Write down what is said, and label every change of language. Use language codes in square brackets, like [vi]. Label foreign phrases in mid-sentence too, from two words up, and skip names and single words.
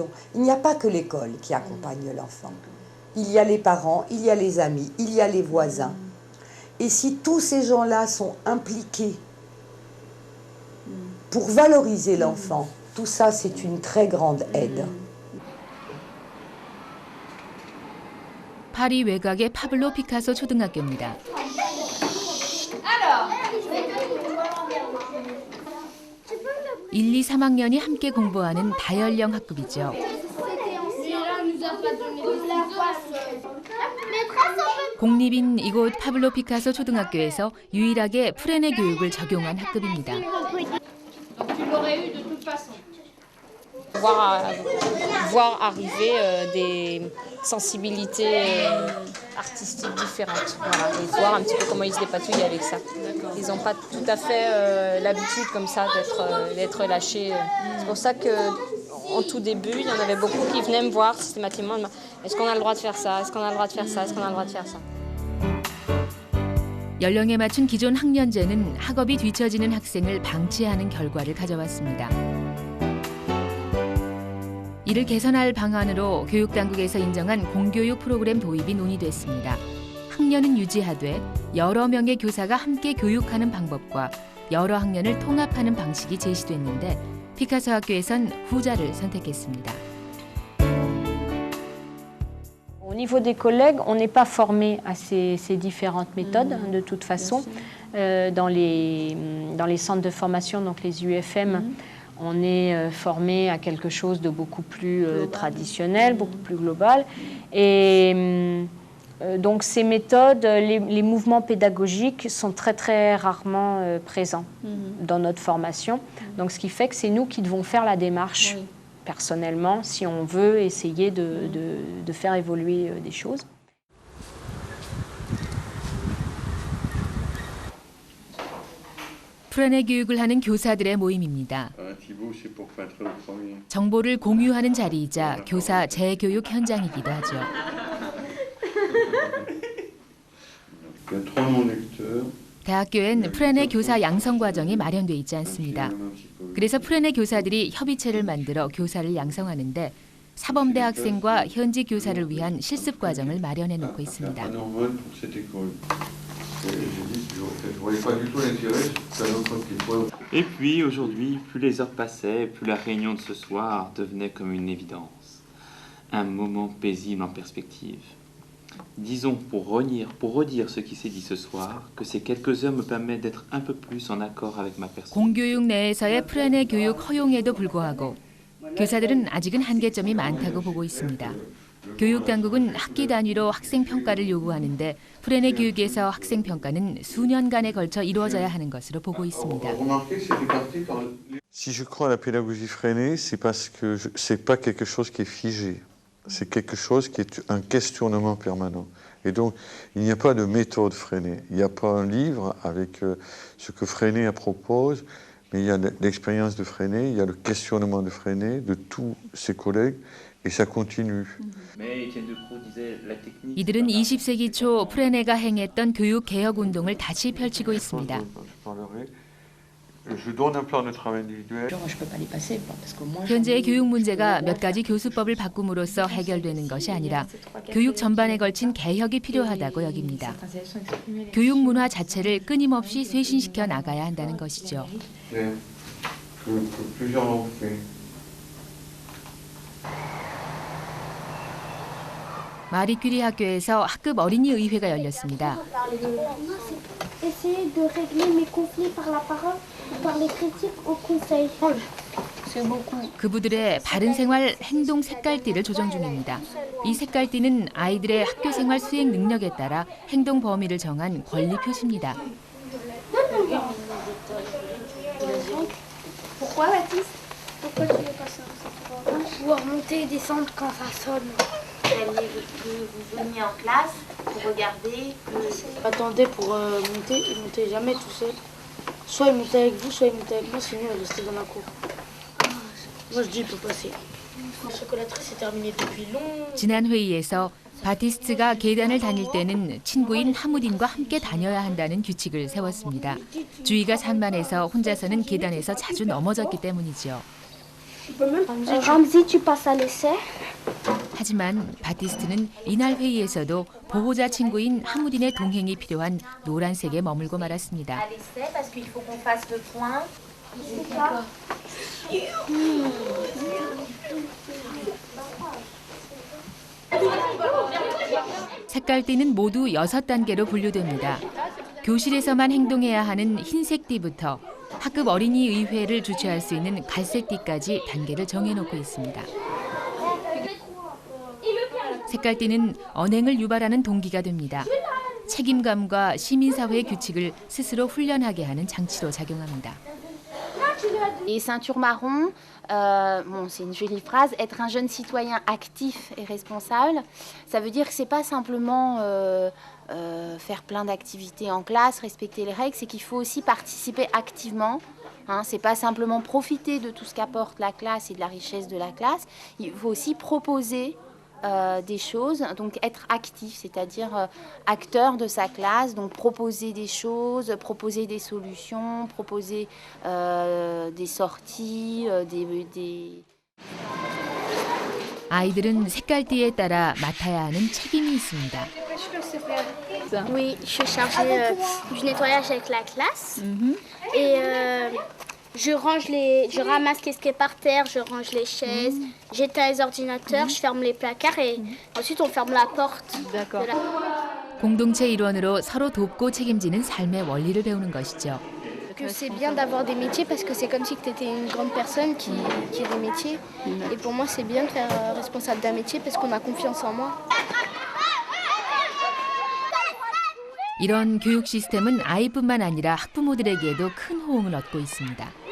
[fr] Il n'y a pas que l'école qui accompagne l'enfant. Il y a les parents, il y a les amis, il y a les voisins. Et si tous ces gens-là sont impliqués pour valoriser l'enfant, tout ça, c'est une très grande aide. [ko] 파리 외곽의 파블로 피카소 초등학교입니다. [fr] Alors, [ko] 1, 2, 3학년이 함께 공부하는 다연령 학급이죠. 공립인 이곳 파블로 피카소 초등학교에서 유일하게 프레네 교육을 적용한 학급입니다. [fr] Voir arriver des sensibilités artistiques différentes. Voilà, et voir un petit peu comment ils se dépatouillent avec ça. Ils n'ont pas tout à fait l'habitude comme ça d'être lâchés. C'est pour ça qu'en tout début, il y en avait beaucoup qui venaient me voir systématiquement. Est-ce qu'on a le droit de faire ça? Est-ce qu'on a le droit de faire ça? Est-ce qu'on a le droit de faire ça? [ko] 연령에 맞춘 기존 학년제는 학업이 뒤처지는 학생을 방치하는 결과를 가져왔습니다. 이를 개선할 방안으로 교육당국에서 인정한 공교육 프로그램 도입이 논의됐습니다. 학년은 유지하되 여러 명의 교사가 함께 교육하는 방법과 여러 학년을 통합하는 방식이 제시됐는데 피카소 학교에선 후자를 선택했습니다. [fr] Au niveau des collègues, on n'est pas formé à ces différentes méthodes de toute façon. Dans les centres de formation, donc les UFM, on est formé à quelque chose de beaucoup plus traditionnel, beaucoup plus global. Et Donc ces méthodes, les mouvements pédagogiques sont très très rarement présents dans notre formation. Donc ce qui fait que c'est nous qui devons faire la démarche personnellement si on veut essayer de faire évoluer des choses. [ko] 프레네 교육을 하는 교사들의 모임입니다. 정보를 공유하는 자리이자 교사 재교육 현장이기도 하죠. 대학교엔 프레네 교사 양성 과정이 마련돼 있지 않습니다. 그래서 프레네 교사들이 협의체를 만들어 교사를 양성하는데 사범대 학생과 현지 교사를 위한 실습 과정을 마련해 놓고 있습니다. [fr] Et puis aujourd'hui, plus les heures passaient, plus la réunion de ce soir devenait comme une évidence. Un moment paisible en perspective. Disons, pour redire ce qui s'est dit ce soir, que ces quelques heures me permettent d'être un peu plus en accord avec ma personne. [ko] 공교육 내에서의 프레네 교육 허용에도 불구하고 교사들은 아직은 한계점이 많다고 보고 있습니다. 교육 당국은 학기 단위로 학생 평가를 요구하는데 프레네 교육에서 학생 평가는 수년간에 걸쳐 이루어져야 하는 것으로 보고 있습니다. [fr] Si je crois à la pédagogie freinée, c'est parce que c'est pas quelque chose qui est figé. C'est quelque chose qui est un questionnement permanent. Et donc, il n'y a pas de méthode freinée. Il n'y a pas un livre avec ce que Freinet propose, mais il y a l'expérience de Freinet, il y a le questionnement de Freinet, de tous ses collègues, et ça continue. [ko] 이들은 20세기 초 프레네가 행했던 교육 개혁 운동을 다시 펼치고 있습니다. 현재의 교육 문제가 몇 가지 교수법을 바꿈으로써 해결되는 것이 아니라 교육 전반에 걸친 개혁이 필요하다고 여깁니다. 교육 문화 자체를 끊임없이 쇄신시켜 나가야 한다는 것이죠. 마리 퀴리 학교에서 학급 어린이 의회가 열렸습니다. [fr] Essayer de régler mes conflits par la parole ou par les critiques au conseil. [ko] 그부들의 바른 생활 행동 색깔띠를 조정 중입니다. 이 색깔띠는 아이들의 학교 생활 수행 능력에 따라 행동 범위를 정한 권리 표시입니다. [fr] Pourquoi Baptiste? Pourquoi tu veux pas ça? Pouvoir monter et descendre quand ça sonne. Vous veniez en classe pour regarder. Attendez pour monter, il montait jamais tout seul. Soit il montait avec vous, soit il montait avec moi, sinon il restait dans la cour. Moi je dis il peut passer. La chocolaterie s'est terminée depuis longtemps. [ko] 지난 회의에서 바티스트가 계단을 다닐 때는 친구인 하무딘과 함께 다녀야 한다는 규칙을 세웠습니다. 주의가 산만해서 혼자서는 계단에서 자주 넘어졌기 때문이죠. [fr] Ramzi, tu passes à l'essai. [ko] 하지만 바티스트는 이날 회의에서도 보호자 친구인 하무딘의 동행이 필요한 노란색에 머물고 말았습니다. 색깔띠는 모두 6단계로 분류됩니다. 교실에서만 행동해야 하는 흰색 띠부터 학급 어린이 의회를 주최할 수 있는 갈색 띠까지 단계를 정해놓고 있습니다. 색깔띠는 언행을 유발하는 동기가 됩니다. 책임감과 시민사회의 규칙을 스스로 훈련하게 하는 장치로 작용합니다. [fr] Et ceinture marron, bon, c'est une jolie phrase, être un jeune citoyen actif et responsable, ça veut dire que c'est pas simplement faire plein d'activités en classe, respecter les règles, c'est qu'il faut aussi participer activement. Hein, c'est pas simplement profiter de tout ce qu'apporte la classe et de la richesse de la classe, il faut aussi proposer des choses, donc être actif, c'est-à-dire acteur de sa classe, donc proposer des choses, proposer des solutions, proposer des sorties, des... [ko] 아이들은 색깔띠에 따라 맡아야 하는 책임이 있습니다. [fr] Oui, je suis chargée du nettoyage avec la classe et je ramasse ce qui est par terre, je range les chaises, j'éteins les ordinateurs, je ferme les placards et ensuite on ferme la porte. D'accord. [ko] 공동체 일원으로 서로 돕고 책임지는 삶의 원리를 배우는 것이죠. [fr] Que c'est bien d'avoir des métiers parce que c'est comme si tu étais une grande personne qui a des métiers. Et pour moi, c'est bien de faire responsable d'un métier parce qu'on a confiance en moi. [ko] 이런 교육 시스템은 아이뿐만 아니라 학부모들에게도 큰 호응을 얻고 있습니다.